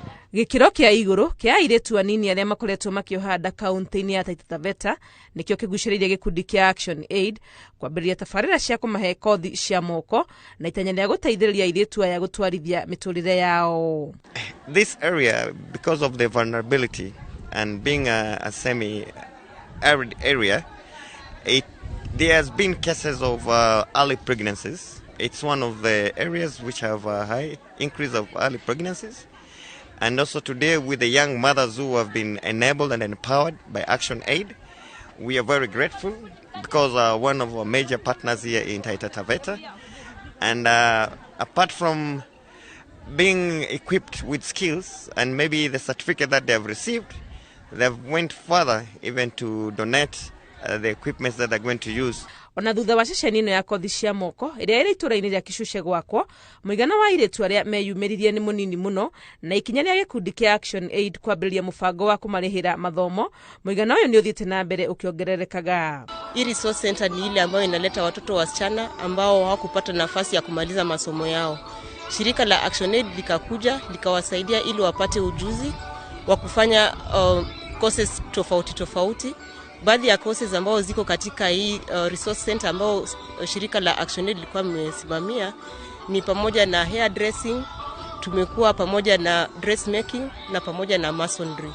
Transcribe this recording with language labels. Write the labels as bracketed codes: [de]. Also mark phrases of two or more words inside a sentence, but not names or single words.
[ki] Gĩkĩro kĩa igũrũ kĩa airĩtu anini arĩa makoretwo makĩohanda kaunti-inĩ ya Taita Taveta nĩkĩo kĩgucĩrĩirie gĩkundi kĩa Action Aid kwambĩrĩria tabarĩra cia kũmahe kothi cia moko na itanya rĩa gũteithĩrĩria airĩtu aya gũtwarithia mĩtũrĩre yao. [en] This area, because of the vulnerability and being a semi-arid area, there has been cases of early pregnancies. It's one of the areas which have a high increase of early pregnancies. And also today, with the young mothers who have been enabled and empowered by Action Aid, we are very grateful because one of our major partners here in Taita Taveta. And apart from being equipped with skills and maybe the certificate that they have received, they've went further even to donate the equipment that they're going to use. [ki] Ona thutha wa ceceni ino ya kothi cia moko iria iri itũra-inĩ rĩa Kĩcuce gwakwo, mũigana wa airĩtu arĩa meyumĩririe nĩ mũnini mũno, na ikinya rĩa gĩkundi kĩa Action Aid kwambĩrĩria mũbango wa kũmarĩhĩra mathomo, mũigana ũyũ nĩ ũthiĩte na mbere ũkĩongererekaga. [sw] Hii [en] resource center [sw] ni ile ambayo inaleta watoto wasichana ambao hawakupata nafasi ya kumaliza masomo yao. Shirika la Action Aid likakuja likawasaidia ili wapate ujuzi wa kufanya courses tofauti tofauti. Baadhi ya courses ambao ziko katika hii [en] resource center [sw] ambao shirika la Action Aid lilikuwa limesimamia ni pamoja na hairdressing, tumekuwa pamoja na dressmaking na pamoja na masonry.